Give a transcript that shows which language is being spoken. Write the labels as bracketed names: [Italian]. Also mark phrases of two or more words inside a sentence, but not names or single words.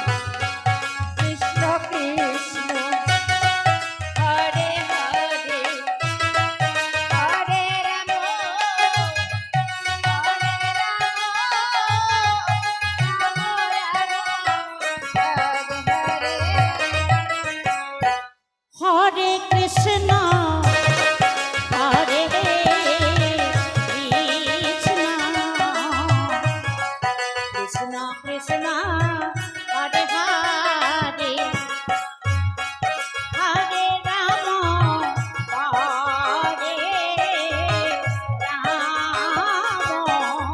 [Sanskrit] Krishna Krishna Hare Hare Hare Rama Hare Rama Hare Hare হরে কৃষ্ণ হরে কৃষ্ণ কৃষ্ণ কৃষ্ণ হরে হরে হরে রাম হরে রাম